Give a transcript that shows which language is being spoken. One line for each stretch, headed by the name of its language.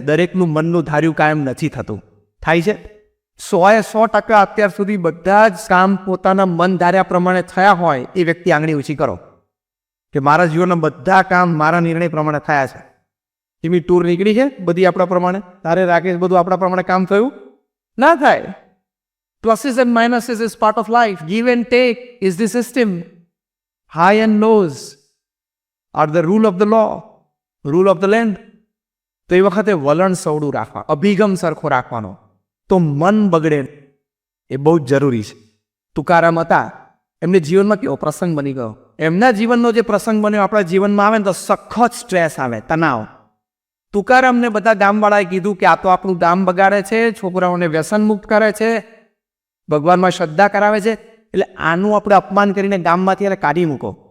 Gujarati: દરેકનું મનનું ધાર્યું કાયમ નથી થતું. થાય છે 100% અત્યાર સુધી બધા જ કામ પોતાના મન ધાર્યા પ્રમાણે થયા હોય એ વ્યક્તિ આંગળી ઊંચી કરો કે મારા જીવનના બધા કામ મારા નિર્ણય પ્રમાણે થયા છે. એવી ટૂર નીકળી છે બધી આપણા પ્રમાણે, તારે રાકેશ બધું આપણા પ્રમાણે કામ થયું ના થાય.
English: Pluses and minuses is part of life. Give and take is the system. High and lows are the rule of the law, rule of the land.
Gujarati: તો એ વખતે વલણ સવડું રાખવા, અભિગમ સરખો રાખવાનો, તો મન બગડે એ બહુ જ જરૂરી છે. તુકારામ હતા, એમને જીવનમાં કેવો પ્રસંગ બની ગયો. એમના જીવનનો જે પ્રસંગ બન્યો આપણા જીવનમાં આવે ને તો સખત સ્ટ્રેસ આવે, તણાવ. તુકારામને બધા ગામવાળાએ કીધું કે આ તો આપણું ગામ બગાડે છે, છોકરાઓને વ્યસન મુક્ત કરે છે, ભગવાનમાં શ્રદ્ધા કરાવે છે, એટલે આનું આપણે અપમાન કરીને ગામમાંથી એને કાઢી મૂકો.